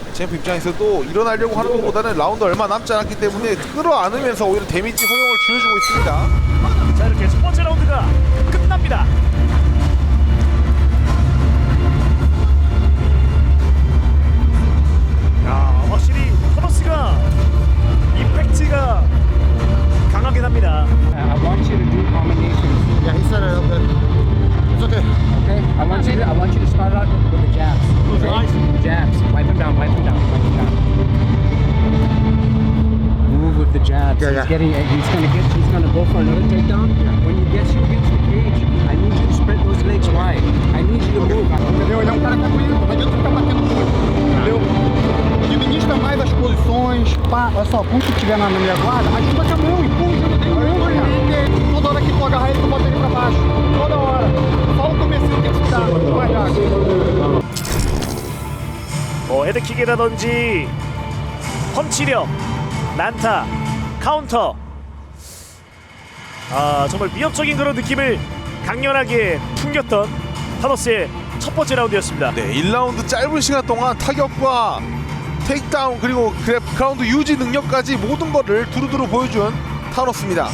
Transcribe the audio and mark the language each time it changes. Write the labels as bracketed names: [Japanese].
[Korean] 챔프 입장에서도 일어나려고 하는 것보다는 라운드 얼마 남지 않았기 때문에 끌어안으면서 오히려 데미지 허용을 줄여주고 있습니다. 자, 이렇게 첫 번째 라운드가 끝납니다. 야, 확실히 타노스가 임팩트가 강하긴 합니다. [English] I want you to do combinations. Yeah, he said it's okay. Okay. I want you to start out with the jabs. Okay? Jabs. Wipe him down. Wipe him down. Wipe him down. Move with the jabs. Yeah, yeah. He's gonna go for another takedown. When he gets you into the cage, I need you to spread those legs wide. I need you to move. [Portuguese] Entendeu? Ele é um cara tranquilo, não adianta ficar batendo muito, entendeu? Administra mais as posições, pá, olha só, quando tu estiver na minha guarda, ajuda com a mão e puxa, toda hora que tu agarrar ele, tu bota ele pra baixo, toda hora, só o comecinho tem que se dar, vai já. [Korean] 헤드킥이라든지 펀치력, 난타, 카운터. 정말 위협적인 그런 느낌을 강렬하게 풍겼던 타노스의 첫 첫 번째 라운드였습니다. 네, 1라운드 짧은 시간 동안 타격과 테이크다운 그리고 그라운드 유지 능력까지 모든 거를 두루두루 보여준 타노스입니다.